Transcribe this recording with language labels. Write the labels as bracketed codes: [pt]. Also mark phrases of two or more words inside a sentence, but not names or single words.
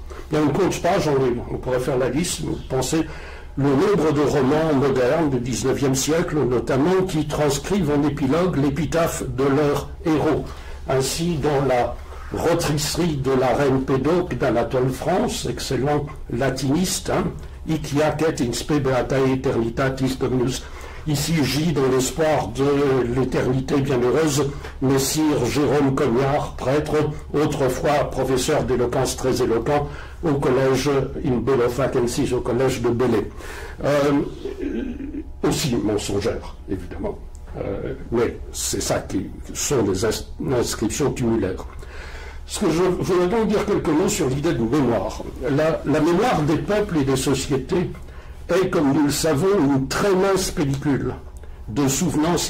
[fr] Il y a une compte page, on pourrait faire la liste, vous pensez le nombre de romans modernes du XIXe siècle, notamment, qui transcrivent en épilogue l'épitaphe de leur héros. Ainsi, dans la rôtisserie de la reine Pédoc d'Anatole France, excellent latiniste, [la] Hic iacet in spe beatae eternitatis dominus. [fr] Ici gît dans l'espoir de l'éternité bienheureuse, Messire Jérôme Cognard, prêtre, autrefois professeur d'éloquence très éloquent, au collège [la] in bello facensis, [fr] au collège de Belley. Aussi mensongère, évidemment. Mais c'est ça qui sont les inscriptions tumulaires. Ce que je voudrais donc dire quelques mots sur l'idée de mémoire. La mémoire des peuples et des sociétés est, comme nous le savons, une très mince pellicule de souvenances